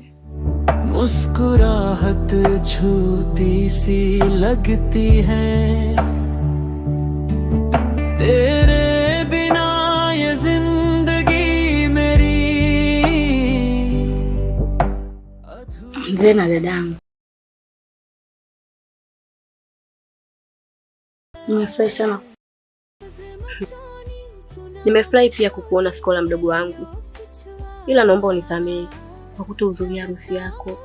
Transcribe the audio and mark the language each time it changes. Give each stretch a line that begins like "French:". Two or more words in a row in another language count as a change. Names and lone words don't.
Hindi: मुस्कुराहट छूती सी लगती है, तेरे बिना ये जिंदगी मेरी।
Swahili: Mzee na dadangu, nimefurahi sana. Nimefurahi pia kukuona Skola mdogo wangu, ila naomba unisamehe kwa kutohudhuria harusi yako.